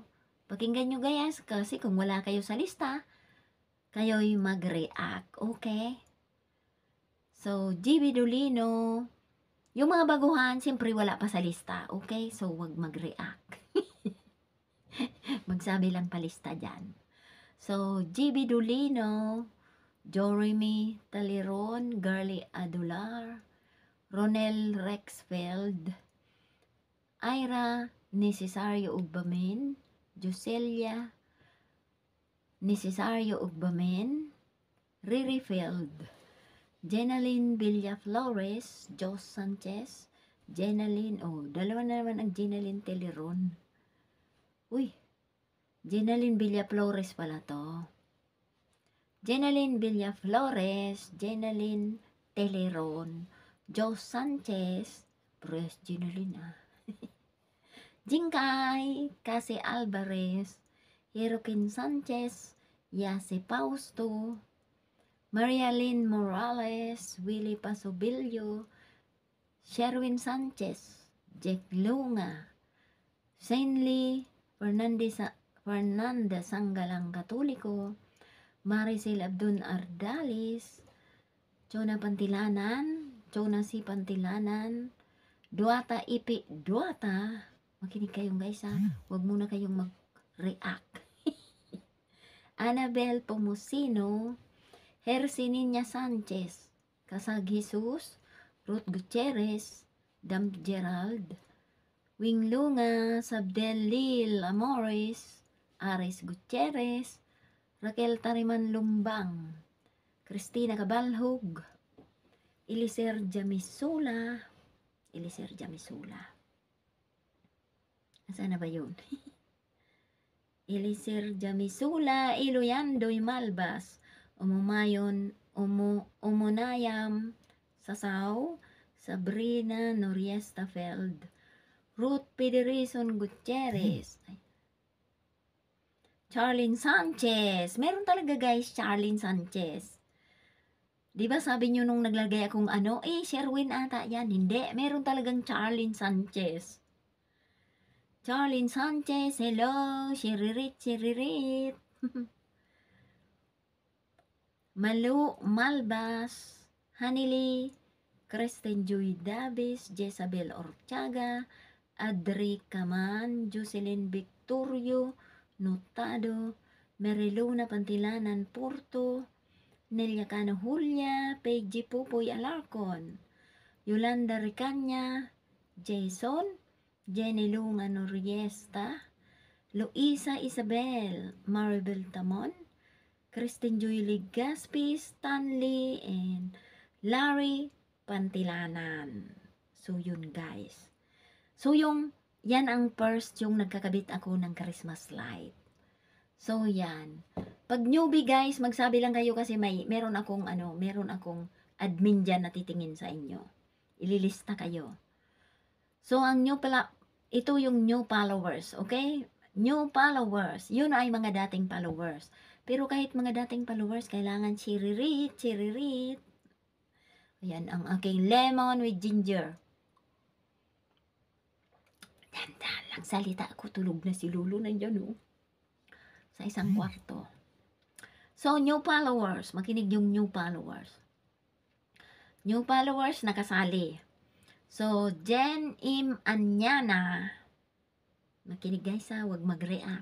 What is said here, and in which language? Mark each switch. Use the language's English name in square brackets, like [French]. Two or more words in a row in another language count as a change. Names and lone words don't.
[Filipino] Pakinggan nyo guys, kasi kung wala kayo sa lista, kayo'y mag-react, okay? So, JB Dulino, yung mga baguhan, siyempre wala pa sa lista, okay? So, wag mag-react. Magsabi lang palista dyan. So, JB Dulino, Jeremy Taliron, Garly Adular, Ronel Rexfeld, Ira Necesario Ugbamin, Joselia Necesario Ugbamin, Riri Field, Jenaline Villaflores, Jos Sanchez, Jenaline, dalawa na naman ang Jenaline Teleron. Uy, Jenaline Villaflores pala to. Jenaline Villaflores, Jenaline Teleron, Jos Sanchez, Pres Jenaline Jingkay, Casi Alvarez, Hirokin Sanchez, Yase Pausto, Marialyn Morales, Willie Pasobillo, Sherwin Sanchez, Jack Lunga, Sainly Fernanda Sanggalang Katoliko, Maricel Abdon Ardalis, Chona Pantilanan, Chona si Pantilanan, Duata Ipi Duata. Makinig kayong guys ha, huwag muna kayong mag-react. Annabel Pomusino, Hercininia Sanchez, Kasag Jesus, Ruth Gutierrez, Dam Gerald, Wing Lunga, Sabdel Lil Amores, Ares Gutierrez, Raquel Tariman Lumbang, Cristina Cabalhog, Eliser Jamisula, Nasaan na ba yun? Eliser Jamisula, Iloyandoy Malbas, Umunayam Sasaw, Sabrina Noriesta Feld, Ruth Pederison Gutierrez, Charlene Sanchez. Meron talaga guys, Charlene Sanchez. Diba sabi nyo nung naglagay akong Sherwin ata yan. Hindi, meron talagang Charlene Sanchez. Charlene Sanchez, hello, Shiririt. Malu Malbas, Hanili, Kristen Joy Davis, Jezabel Orchaga, Adri Caman, Jocelyn Victorio, Notado, Meriluna Pantilanan Porto, Nelia Cano Julia, Peggy Pupoy Alarcon, Yolanda Ricanya, Jason, Jenny Lunga Noriesta, Luisa Isabel, Maribel Tamon, Kristen Joy Ligaspi, Stanley, and Larry Pantilanan. So yun guys. So yan ang first yung nagkakabit ako ng [English] Christmas light. [Filipino] So yan. Pag newbie guys, magsabi lang kayo kasi meron akong admin dyan na titingin sa inyo. Ililista kayo. So, ito yung [English] new followers, [Filipino] okay? [English] New followers, [Filipino] yun ay mga dating followers. Pero kahit mga dating followers, kailangan chiririt. Ayan ang aking [English] lemon with ginger. [Filipino] Dahan-dahan lang salita ako, tulog na si Lulu nandyan sa isang kwarto. So, [English] new followers, [Filipino] makinig yung [English] new followers. New followers [Filipino] nakasali. So, Jen Im Anyana, makinig guys wag mag-react.